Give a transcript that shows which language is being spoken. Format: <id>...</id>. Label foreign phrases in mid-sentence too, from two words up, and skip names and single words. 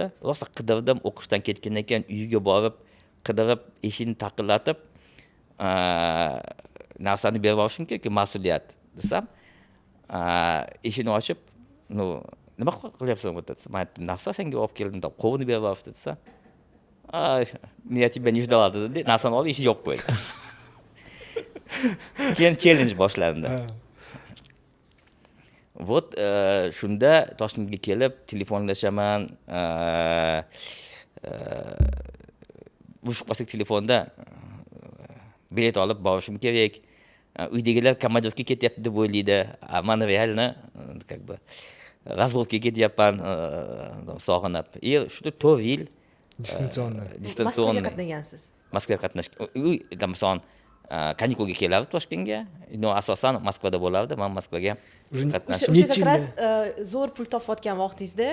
<uz>Rosa qidirdim, o'qishdan ketgandan keyin uyiga borib, qidirib, eshikni taqillatib, narsani berib yuborishim kerak, mas'uliyat desam, eshikni ochib, nima qilyapsan bu desa, men narsa senga olib keldim deb qovunni berib yuborishdi desa,</uz> <ru>"Я тебя не ждала"</ru> <uz>dedi, narsani olib eshik yopib qo'ydi. Keyin challenge boshlandi. Вот shunda Toshkentga kelib telefonlashaman. Ushbu telefonda bilet olib borishim kerak. Uydagilar komandirga ketyapti deb o'ylaydi. Men realno</uz> <ru>как бы</ru> <uz>razvodga ketyapman, sog'inib. Shunda 4 yil distansionniy qatnagansiz. Moskvaga qatnashgan. Masalan, kanikulga kelardi Toshkentga. Asosan Moskvada bo'lardi. Men Moskvaga qatnashdim. O'sha qatras zo'r pul topayotgan vaqtingizda,</uz>